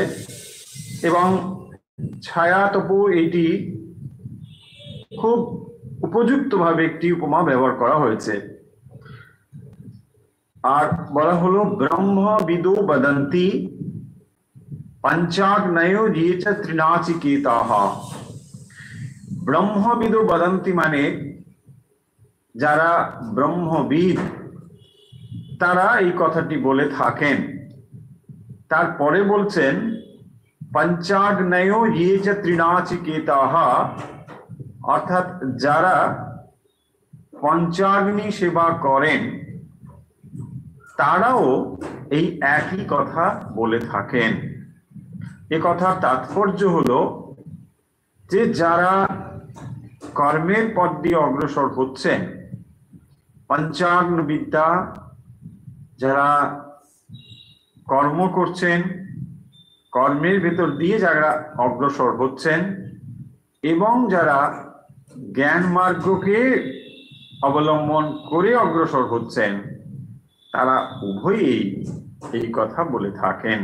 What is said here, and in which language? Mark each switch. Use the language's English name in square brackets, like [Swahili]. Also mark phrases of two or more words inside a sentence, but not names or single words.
[Bangla] এবং ছায়া তপু এইটি খুব উপযুক্তভাবে একটি উপমা ব্যবহার করা হয়েছে। আর বলা হলো [Sanskrit] ব্রহ্মবিদো বদন্তি পঞ্চাগ্নয়ো ये च त्रिनाचिकेताः। ব্রহ্মবিদো বদন্তি [Bangla] মানে যারা ব্রহ্মবিদ, তারা এই কথাটি বলে থাকেন। তারপরে বলছেন [Sanskrit] পঞ্চাগ্নয়ো ये च त्रिनाचिकेताः, [Bangla] অর্থাৎ যারা পঞ্চাগ্নি সেবা করেন তারাও এই একই কথা বলে থাকেন। এ কথার তাৎপর্য হলো যে যারা কর্মের পথ দিয়ে অগ্রসর হচ্ছেন, পঞ্চাগ্ন বিদ্যা যারা কর্ম করছেন, কর্মের ভেতর দিয়ে যারা অগ্রসর হচ্ছেন, এবং যারা জ্ঞান মার্গকে অবলম্বন করে অগ্রসর হচ্ছেন, তারা উভয়ই এই কথা বলে থাকেন।